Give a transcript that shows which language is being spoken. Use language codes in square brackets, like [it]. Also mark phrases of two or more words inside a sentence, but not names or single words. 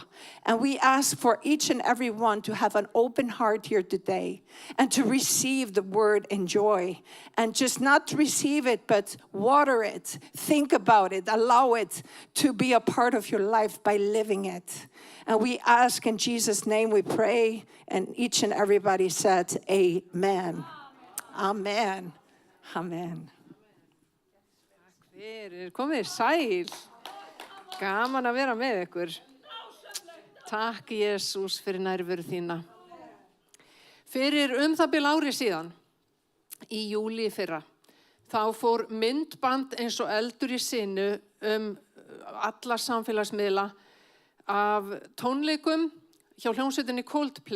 [en] And we ask for each and every one to have an open heart here today and to receive the word in joy, and just not receive it, but water it, think about it, allow it to be a part of your life by living it. And we ask in Jesus' name, we pray, and each and everybody said, amen. Amen. Amen. [is] Takk fyrir, komið sæl. Gaman að vera með ykkur. Takk Jesús fyrir nærveru þína. Fyrir það bil ári síðan, í júlí í fyrra, þá fór myndband eins og eldur í sinu alla samfélagsmiðla af tónleikum hjá hljómsveitinni Coldplay.